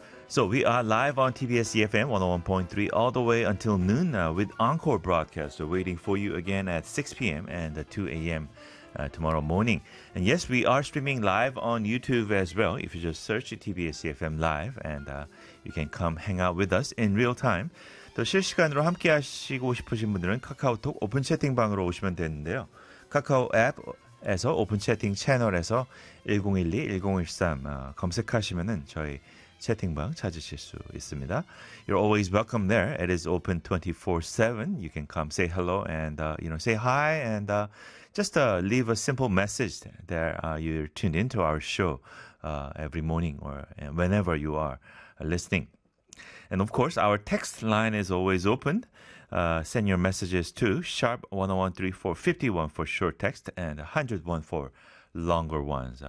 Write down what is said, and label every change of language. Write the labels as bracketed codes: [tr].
[en] So we are live on TBS EFM 101.3 all the way until noon with Encore Broadcast. So waiting for you again at 6 p.m. and 2 a.m. Tomorrow morning. And yes, we are streaming live on YouTube as well. If you just search TBS EFM Live, and you can come hang out with us in real time. [ko] 또 실시간으로 함께 하시고 싶으신 분들은 카카오톡 오픈 채팅방으로 오시면 되는데요. 카카오 앱에서 오픈 채팅 채널에서 1012, 1013 검색하시면은 저희 채팅방 찾으실 수 있습니다. [en] You're always welcome there. It is open 24/7. You can come say hello and you know, say hi and just leave a simple message there. You're tuned into our show every morning or whenever you are listening. And of course, our text line is always open. Send your messages to sharp 1013451 for short text and 101 for longer ones.